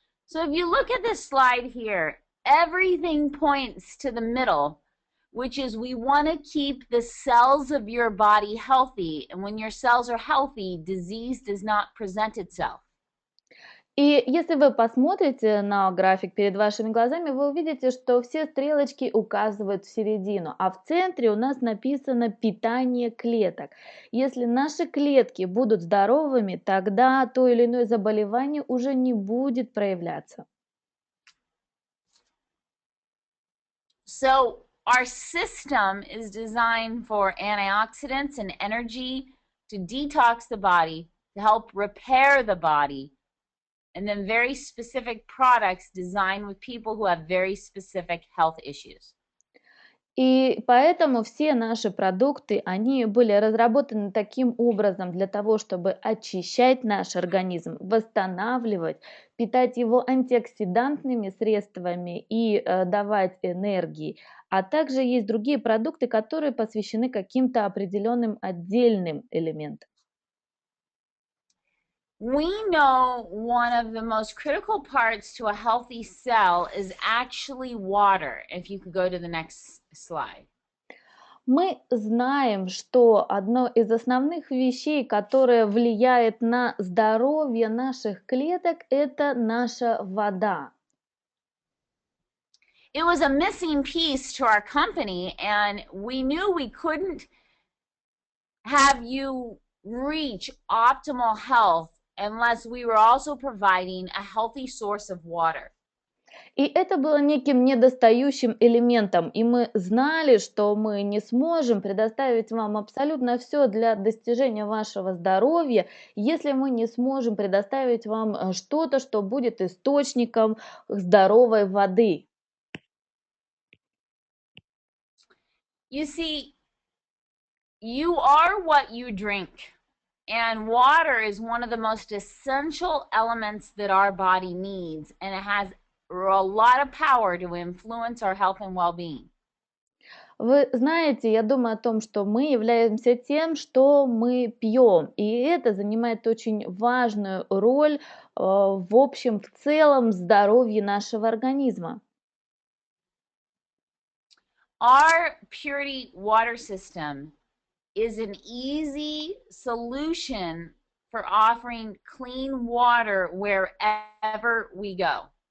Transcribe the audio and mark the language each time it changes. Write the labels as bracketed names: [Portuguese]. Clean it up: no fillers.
[English] So if you look at this slide here, everything points to the middle, which is we want to keep the cells of your body healthy. And when your cells are healthy, disease does not present itself. [Russian] И если вы посмотрите на график перед вашими глазами, вы увидите, что все стрелочки указывают в середину, а в центре у нас написано питание клеток. Если наши клетки будут здоровыми, тогда то или иное заболевание уже не будет проявляться. [English] So our system is designed for antioxidants and energy to detox the body, to help repair the body, and then very specific products designed with people who have very specific health issues. [Russian] И поэтому все наши продукты, они были разработаны таким образом для того, чтобы очищать наш организм, восстанавливать, питать его антиоксидантными средствами и давать энергии. А также есть другие продукты, которые посвящены каким-то определенным отдельным элементам. [English] We know one of the most critical parts to a healthy cell is actually water. If you could go to the next slide. [Russian] Мы знаем, что одно из основных вещей, которое влияет на здоровье наших клеток, это наша вода. [English] It was a missing piece to our company, and we knew we couldn't have you reach optimal health unless we were also providing a healthy source of water. [Russian] И это было неким недостающим элементом, и мы знали, что мы не сможем предоставить вам абсолютно все для достижения вашего здоровья, если мы не сможем предоставить вам что-то, что будет источником здоровой воды. [English] You see, you are what you drink, and water is one of the most essential elements that our body needs, and it has a lot of power to influence our health and well-being. [Russian] Вы знаете, я думаю о том, что мы являемся тем, что мы пьем, и это занимает очень важную роль в общем, в целом здоровье нашего организма. [English] Our Puritii water system is an easy solution for offering clean water wherever we go.